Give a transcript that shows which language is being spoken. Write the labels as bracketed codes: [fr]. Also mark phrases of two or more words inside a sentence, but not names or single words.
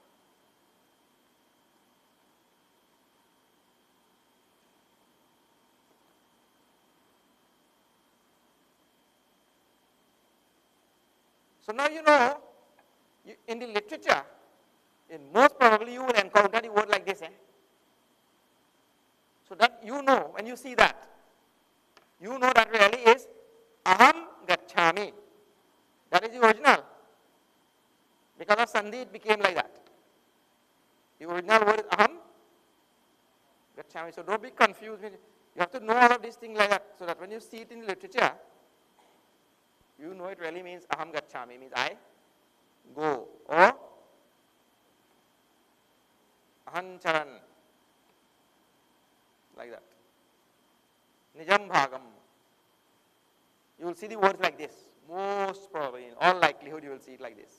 [en] So now in the literature, most probably you will encounter the word like this. So that when you see that, that really is [sa] aham gacchami. [en] That is the original. Because of Sandhi, it became like that. The original word is [sa] aham gacchami. [en] So don't be confused. You have to know all of these things like that, so that when you see it in literature, it really means [sa] aham gacchami, [en] means I go, or [sa] aham charan, [en] like that. [sa] Nijam Bhagam. [en] You will see the words like this. Most probably, in all likelihood, you will see it like this.